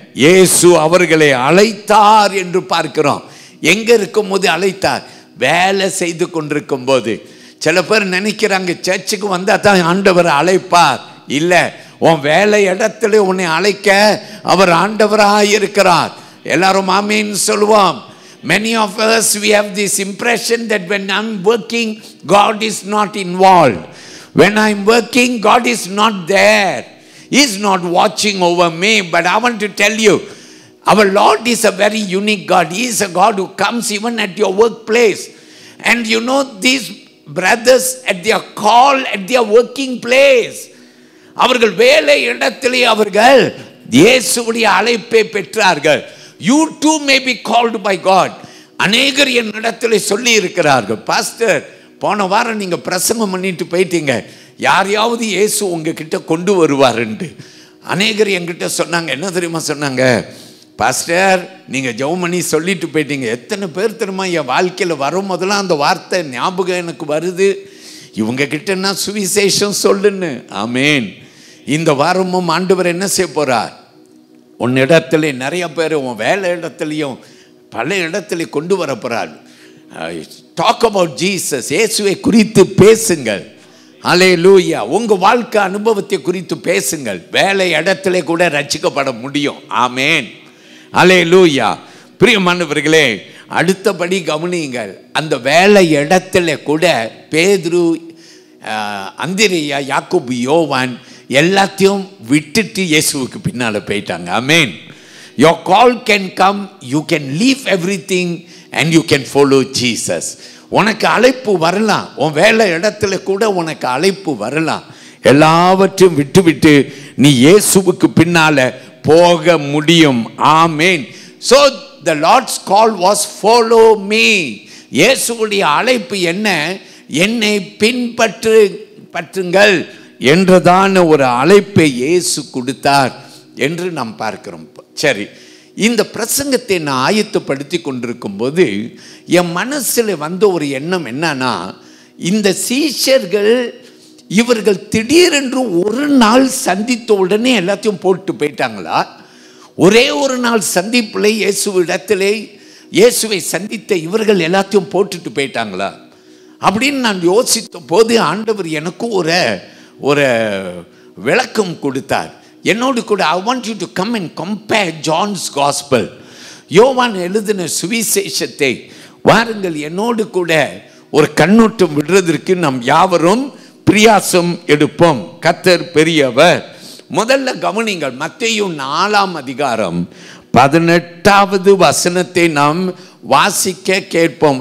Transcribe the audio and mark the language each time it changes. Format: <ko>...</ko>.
<ta>இயேசு அவர்களை அழைத்தார் என்று பார்க்கிறோம். எங்க இருக்கும் போது அழைத்தார்? வேலை செய்து கொண்டிருக்கும் போது. சில பேர் நினைக்கிறாங்க சர்ச்சுக்கு வந்தா தான் ஆண்டவர் அழைப்பார். இல்லை, உன் வேலை இடத்துல உன்னை அழைக்க அவர் ஆண்டவராக இருக்கிறார். எல்லாரும் ஆமென் சொல்லுவோம்.</ta> <en>Many of us, we have this impression that when I'm working, God is not involved. When I'm working, God is not there. He is not watching over me. But I want to tell you, our Lord is a very unique God. He is a God who comes even at your workplace. And you know, these brothers at their call, at their working place,</en> <ta>அவர்கள் வேலை இடத்திலே அவர்கள் இயேசுவுடைய அழைப்பை பெற்றார்கள்.</ta> <en>You too may be called by God.</en> <ta>அநேகர் என் இடத்துல சொல்லி இருக்கிறார்கள், பாஸ்டர் போன வாரம் நீங்க பிரசங்கம் பண்ணிட்டு போயிட்டீங்க, யாரையாவது இயேசு உங்ககிட்ட கொண்டு வருவாருன்ட்டு. அநேகர் என்கிட்ட சொன்னாங்க. என்ன தெரியுமா சொன்னாங்க? பாஸ்டர் நீங்க ஜெபம் பண்ணி சொல்லிட்டு போயிட்டீங்க. எத்தனை பேர் தெரியுமா என் வாழ்க்கையில் வரும் போதெல்லாம் அந்த வார்த்தை ஞாபகம் எனக்கு வருது, இவங்க கிட்டன்னா சுவிசேஷம் சொல்லுன்னு. ஆமேன். இந்த வாரமும் ஆண்டவர் என்ன செய்ய போறார்? உன் இடத்துல நிறைய பேர் உன் வேலை இடத்துலையும் பல இடத்துல கொண்டு வர போறார்.</ta> <en>Talk about Jesus.</en> <ta>இயேசுவை குறித்து பேசுங்கள். அல்லேலூயா. உங்க வாழ்க்கை அனுபவத்தை குறித்து பேசுங்கள். வேலை இடத்துல கூட ரட்சிக்கப்பட முடியும். ஆமேன். அல்லேலூயா. பிரியமானவர்களே, அடுத்தபடி கவனியுங்கள். அந்த வேலை இடத்துல கூட பேதுரு, அந்திரேயா, யாக்கோபு, யோவான் எல்லாத்தையும் விட்டுட்டு இயேசுவுக்கு பின்னால போயிட்டாங்க. ஆமேன்.</ta> <en>Your call can come, you can leave everything and you can follow Jesus.</en> <ta>உனக்கு அழைப்பு வரலாம். உன் வேலை இடத்துல கூட உனக்கு அழைப்பு வரலாம். எல்லாவற்றையும் விட்டுவிட்டு நீ இயேசுவுக்கு பின்னால போக முடியும். ஆமேன்.</ta> <en>So the Lord's call was follow me.</en> <ta>இயேசுவுடைய அழைப்பு என்ன? என்னை பின்பற்றுங்கள் என்றதான ஒரு அழைப்பை இயேசு கொடுத்தார் என்று நாம் பார்க்கிறோம். சரி, இந்த பிரசங்கத்தை நான் ஆயத்தப்படுத்தி கொண்டிருக்கும் போது என் மனசில் வந்த ஒரு எண்ணம் என்னன்னா, இந்த சீஷர்கள் இவர்கள் திடீரென்று ஒரு நாள் சந்தித்த உடனே எல்லாத்தையும் போட்டு போயிட்டாங்களா? ஒரே ஒரு நாள் சந்திப்பில் இயேசுவிடத்திலே இயேசுவை சந்தித்த இவர்கள் எல்லாத்தையும் போட்டுட்டு போயிட்டாங்களா அப்படின்னு நான் யோசித்த போது ஆண்டவர் எனக்கு ஒரு விளக்கம் கொடுத்தார். என்னோடு கூட</ta> <en>I want you to come and compare John's gospel.</en> <ta>யோவான் எழுதின சுவிசேஷத்தை வாருங்கள் என்னோடு கூட ஒரு கண்ணோட்டம் விடுறதற்கு நாம் யாவரும் பிரியாசம் எடுப்போம். கர்த்தர் பெரியவர். முதல்ல கவனிங்கள், மத்தேயு 4ஆம் அதிகாரம் 18வது வசனத்தை நாம் வாசிக்க கேட்போம்.</ta>